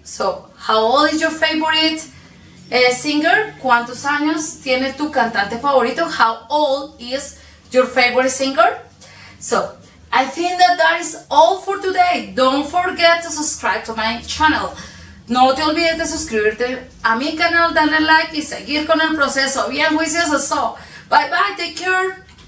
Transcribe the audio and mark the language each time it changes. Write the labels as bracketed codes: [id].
[en] So, how old is your favorite singer? [es] ¿Cuántos años tiene tu cantante favorito? [en] How old is your favorite singer? So, I think that is all for today. Don't forget to subscribe to my channel. [es] No te olvides de suscribirte a mi canal, darle like y seguir con el proceso bien juicioso. [en] So, bye bye, take care.